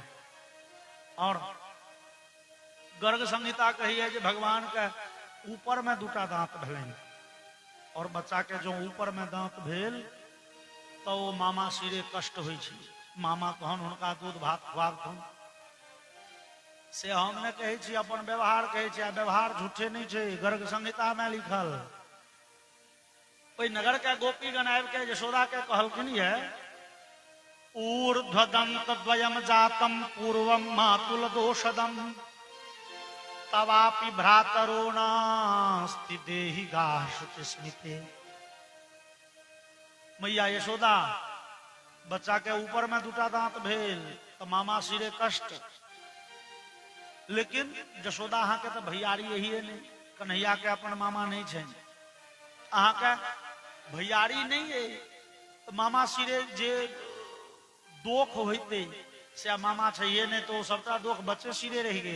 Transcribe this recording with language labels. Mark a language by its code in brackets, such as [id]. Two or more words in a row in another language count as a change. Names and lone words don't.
[mai] और गर्ग संहिता कही है जे भगवान के ऊपर में दूटा दांत भेलनि, और बच्चा के जो ऊपर में दांत भेल तो वो मामा सिरे कष्ट होइ छै। मामा कहन हुनका दूध भात खुआबथुन से हम ने कहे छी, अपन व्यवहार कहे छी। व्यवहार झूठे नहीं छे, गर्ग संहिता में लिखल। कोई नगर के गोपीगण आबि के यशोदा के कहलखिन है, [sa] ऊर्ध्वदंत द्वयम जातम पूर्वम मातुल दोषदम तवापि भ्रातरो नास्ति देहि गाशुच स्मिते। [mai] मैया यशोदा बच्चा के ऊपर में दूटा दांत भेल तो मामा सिरे कष्ट, लेकिन यशोदा अहाँ के तो भैयारी यही है नहीं, कन्हैया के अपन मामा नहीं छे। अहाँ के भैयारी नहीं है तो मामा सिरे जे दोख होते से मामा चाहिए नहीं तो सबटा दोख बच्चे सिरे रह गेल।